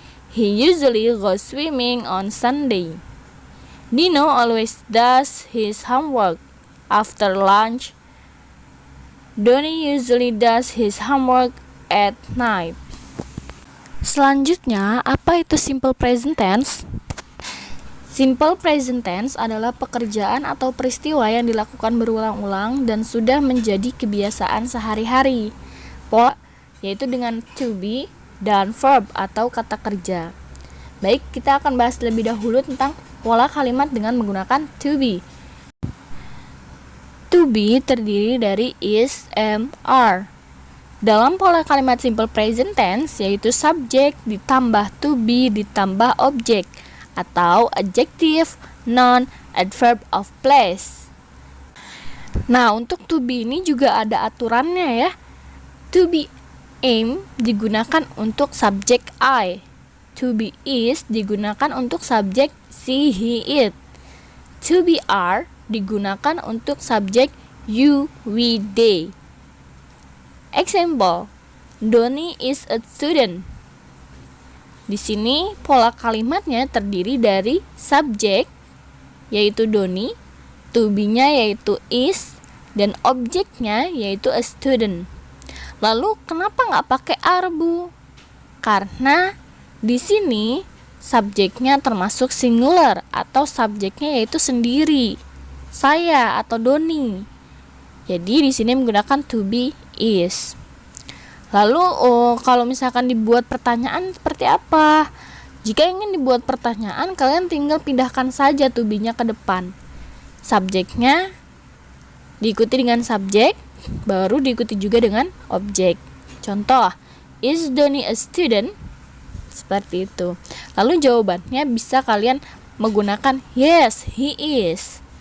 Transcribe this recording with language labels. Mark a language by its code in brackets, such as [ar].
[en] He usually goes swimming on Sunday. Dino always does his homework after lunch. Donnie usually does his homework at night. [id] Selanjutnya, apa itu simple present tense? Simple present tense adalah pekerjaan atau peristiwa yang dilakukan berulang-ulang dan sudah menjadi kebiasaan sehari-hari. Yaitu dengan to be dan verb atau kata kerja. Baik, kita akan bahas lebih dahulu tentang pola kalimat dengan menggunakan to be. To be terdiri dari is, am, are. Dalam pola kalimat simple present tense, yaitu subject ditambah to be ditambah object atau adjective, noun, adverb of place. Nah, untuk to be ini juga ada aturannya ya. To be am digunakan untuk subjek I. To be is digunakan untuk subjek she, he, it. To be are digunakan untuk subjek you, we, they. [en] Example, Donnie is a student. [id] Di sini pola kalimatnya terdiri dari subjek yaitu Donnie, to be-nya yaitu is, dan objeknya yaitu a student. Lalu kenapa nggak pakai are, Bu? Karena di sini subjeknya termasuk singular atau subjeknya yaitu sendiri, saya atau Donnie. Jadi di sini menggunakan to be is. Lalu kalau misalkan dibuat pertanyaan seperti apa? Jika ingin dibuat pertanyaan, kalian tinggal pindahkan saja to be-nya ke depan. Subjeknya diikuti dengan subjek, baru diikuti juga dengan objek. Contoh, [en] is Donnie a student? [id] Seperti itu. Lalu jawabannya bisa kalian menggunakan [en] yes, he is.